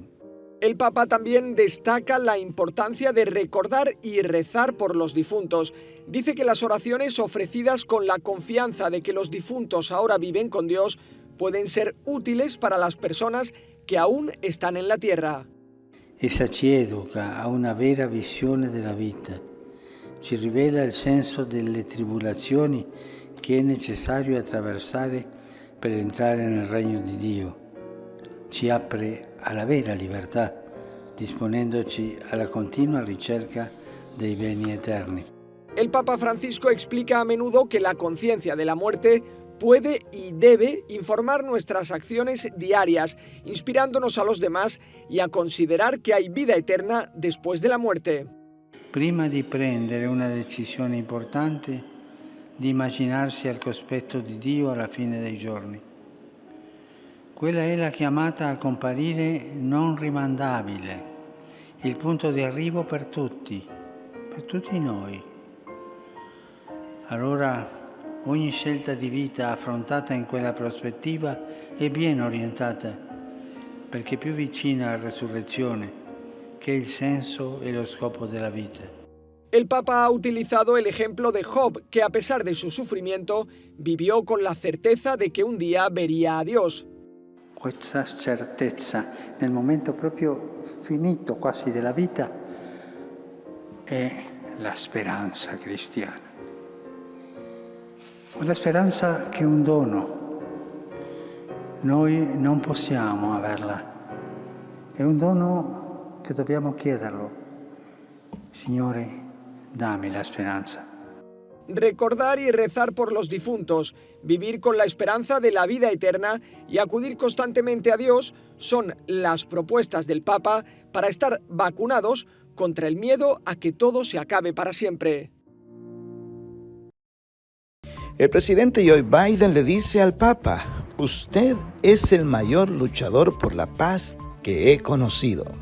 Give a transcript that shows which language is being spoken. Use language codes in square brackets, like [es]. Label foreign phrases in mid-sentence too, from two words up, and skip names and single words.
[es] El Papa también destaca la importancia de recordar y rezar por los difuntos. Dice que las oraciones ofrecidas con la confianza de que los difuntos ahora viven con Dios pueden ser útiles para las personas que aún están en la tierra. [it] Essa ci educa a una vera visione della vita, ci rivela il senso delle tribolazioni che è necessario attraversare per entrare nel regno di Dio, ci apre alla vera libertà, disponendoci alla continua ricerca dei beni eterni. [es] El Papa Francisco explica a menudo que la conciencia de la muerte puede y debe informar nuestras acciones diarias, inspirándonos a los demás y a considerar que hay vida eterna después de la muerte. [it] Prima di prendere una decisione importante, di immaginarsi al cospetto di Dio alla fine dei giorni. Quella è la chiamata a comparire non rimandabile, il punto di arrivo per tutti noi. Allora ogni scelta di vita affrontata in quella prospettiva è ben orientata, perché è più vicina alla resurrezione, che è il senso e lo scopo della vita. [es] El Papa ha utilizado el ejemplo de Job, que a pesar de su sufrimiento, vivió con la certeza de que un día vería a Dios. [it] Questa certezza nel momento proprio finito quasi della vita è la speranza cristiana. Una speranza che è un dono. Noi non possiamo averla. È un dono che dobbiamo chiederlo. Signore, dame la speranza. [es] Recordar y rezar por los difuntos, vivir con la esperanza de la vida eterna y acudir constantemente a Dios son las propuestas del Papa para estar vacunados contra el miedo a que todo se acabe para siempre. El presidente Joe Biden le dice al Papa: usted es el mayor luchador por la paz que he conocido.